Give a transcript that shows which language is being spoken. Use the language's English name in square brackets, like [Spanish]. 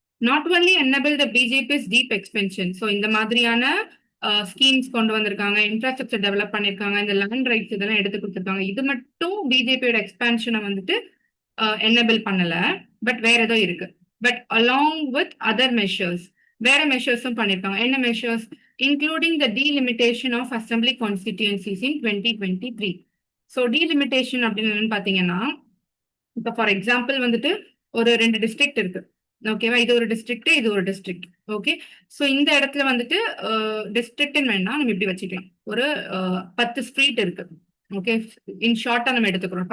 [English] not only enable the BJP's deep expansion, [Tamil] so இந்த மாதிரியான schemes கொண்டு வந்திருக்காங்க, இன்ஃப்ராஸ்ட்ரக்சர் டெவலப் பண்ணிருக்காங்க, இந்த லேண்ட் ரைட்ஸ் இதெல்லாம் எடுத்து கொடுத்துருக்காங்க. இது மட்டும் பிஜேபியோட எக்ஸ்பான்ஷனை வந்துட்டு என்னபிள் பண்ணல, பட் வேற ஏதோ இருக்கு. [English] but along with other measures, [Tamil] வேற மெஷர்ஸும் பண்ணிருக்காங்க. என்ன measures? [English] including the delimitation of assembly constituencies in 2023. [Tamil] So delimitation அப்படின்னு என்னன்னு பாத்தீங்கன்னா, இப்போ ஃபார் எக்ஸாம்பிள் வந்துட்டு ஒரு 2 டிஸ்ட்ரிக்ட் இருக்கு. ஓகேவா, இது ஒரு டிஸ்ட்ரிக்ட், இது ஒரு டிஸ்ட்ரிக்ட். ஓகே, ஸோ இந்த இடத்துல வந்துட்டு டிஸ்ட்ரிக்ட்னு வேணா நம்ம இப்படி வச்சுக்கலாம். ஒரு 10 ஸ்ட்ரீட் இருக்கு. ஓகே, இன் ஷார்ட்டா நம்ம எடுத்துக்கிறோம்.